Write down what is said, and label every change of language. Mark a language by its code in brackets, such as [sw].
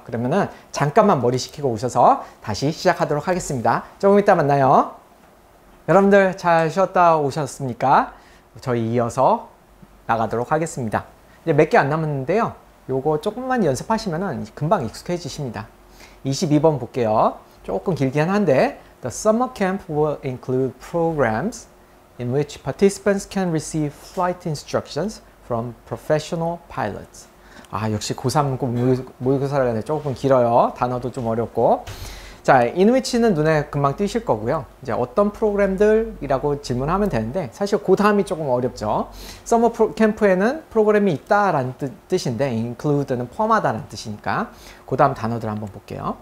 [ko] 그러면은 잠깐만 머리 식히고 오셔서 다시 시작하도록 하겠습니다. 조금 이따 만나요. 여러분들 잘 쉬었다 오셨습니까? 저희 이어서 나가도록 하겠습니다. 이제 몇 개 안 남았는데요. 요거 조금만 연습하시면은 금방 익숙해지십니다. 22번 볼게요. 조금 길긴 한데 [en] The summer camp will include programs in which participants can receive flight instructions from professional pilots. [ko] 역시 고3 모의고사라네. 조금 길어요. 단어도 좀 어렵고. 자, in which는 눈에 금방 띄실 거고요. 이제 어떤 프로그램들이라고 질문하면 되는데 사실 그 다음이 조금 어렵죠. 서머 캠프에는 프로그램이 있다라는 뜻인데 include는 포함하다라는 뜻이니까 그 다음 단어들 한번 볼게요.